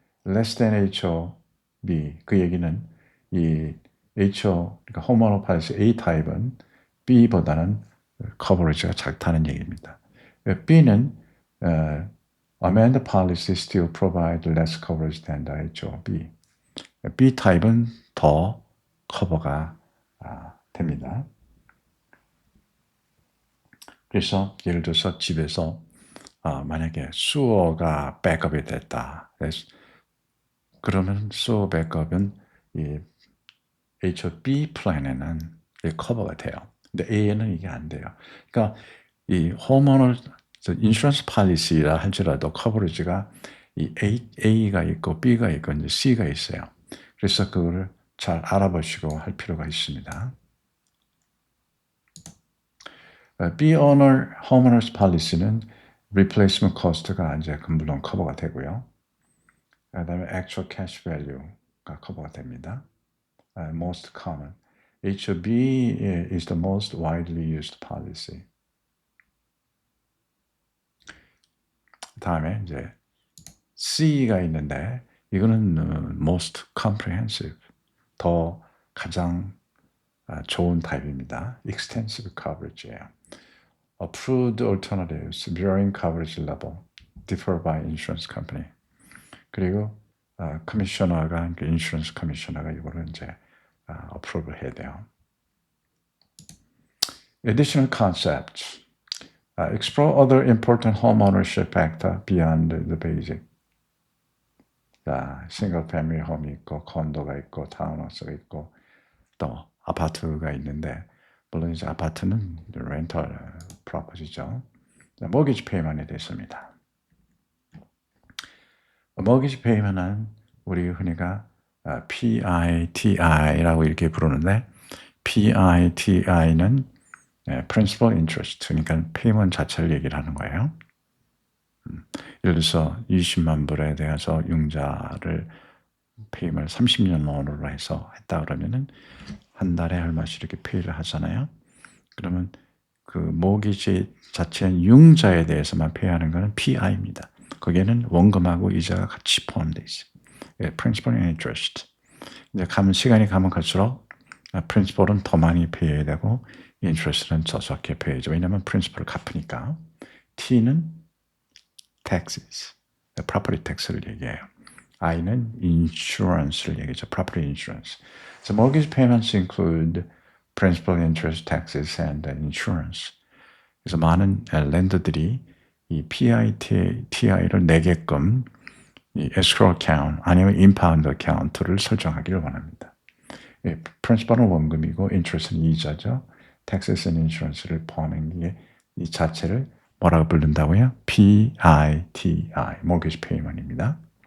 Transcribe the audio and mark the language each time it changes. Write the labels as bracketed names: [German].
[English] Less than HOB. [Korean] 그 얘기는 이 그러니까 homeowner policy A 타입은 B보다는 커버리지가 작다는 얘기입니다. B는 [English] amend policy still provide less coverage than the HOB. [Korean] B 타입은 더 커버가 됩니다. 그래서 예를 들어서 집에서 만약에 수어가 백업이 됐다. 그러면 수어 백업은 이 HOB 플랜에는 커버가 돼요. 근데 A에는 이게 안 돼요. 그러니까 이 홈오너 인슈런스 팔리시라 할지라도 커버리지가 이 A가 있고 B가 있고 이제 C가 있어요. 그래서 그거를 잘 알아보시고 할 필요가 있습니다. B owner homeowners policy는 replacement cost가 이제 물론 커버가 되고요. 그다음에 actual cash value가 커버가 됩니다. [English] Most common. HOB is the most widely used policy. [Korean] 다음에 이제 C가 있는데 이거는 [English] most comprehensive, [Korean] 더 가장 좋은 타입입니다. [English] extensive coverage예요. Approved alternatives varying coverage level differ by insurance company. [Korean] 그리고 커미셔너가 인슈런스 커미셔너가 이거를 이제 approve 해야 돼요. [English] Additional concepts. Explore other important home ownership factor beyond the basic. [Korean] 자, 싱글 패밀리 홈이 있고 콘도가 있고 타운하우스가 있고 또 아파트가 있는데 물론 이제 아파트는 렌털 프로퍼티죠. 모기지 페이먼에 대해서입니다. 모기지 페이먼은 우리 흔히가 PITI라고 이렇게 부르는데 PITI는 principal interest, 그러니까 페이먼 자체를 얘기를 하는 거예요. 예를 들어서 20만 불에 대해서 융자를 페이먼을 30년 론으로 해서 했다 그러면은 한 달에 얼마씩 이렇게 페이를 하잖아요. 그러면 그 모기지 자체는 융자에 대해서만 페이하는 것은 PI입니다. 거기에는 원금하고 이자가 같이 포함되어 있어요. [English] principal and interest. [Korean] 이제 시간이 가면 갈수록 principal은 더 많이 페이해야 되고 interest는 적게 페이죠. 왜냐하면 principal을 갚으니까. T는 taxes, property tax를 얘기해요. I는 insurance를 얘기하죠. [English] property insurance. So mortgage payments include principal, interest, taxes, and insurance. [Korean] 그래서 많은 랜더들이 이 PITI를 내게끔 이 escrow account 아니면 impound account를 설정하기를 원합니다. principal은 원금이고 interest는 이자죠. taxes and insurance를 포함한 게 이 자체를 뭐라고 부른다고요? PITI, mortgage payment입니다.